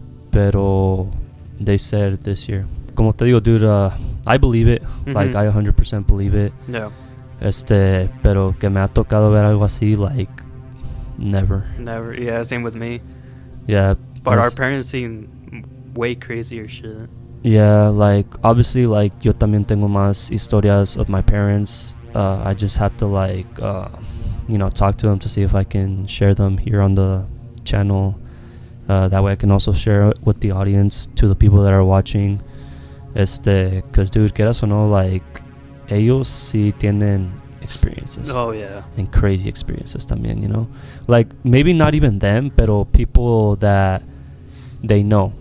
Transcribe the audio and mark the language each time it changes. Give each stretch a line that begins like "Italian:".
English: pero they said this year.
Spanish: Como te digo,
English: dude, I believe it. Like I 100% believe it. Yeah.
Spanish: Pero que me ha tocado ver algo así,
English: like never. Never. Yeah. Same with me. Yeah. But our parents seen way crazier shit. Yeah, like obviously, like
Spanish: yo también tengo más historias
English: of my parents. I just have to like, talk to them to see if I can share them here on the channel. That way I can also share it with the audience, to the people that are watching. Cause dude,
Spanish: quieras o no, like ellos sí tienen experiences.
English: Oh yeah. And crazy experiences también, you know? Like maybe not even them, pero people that they know,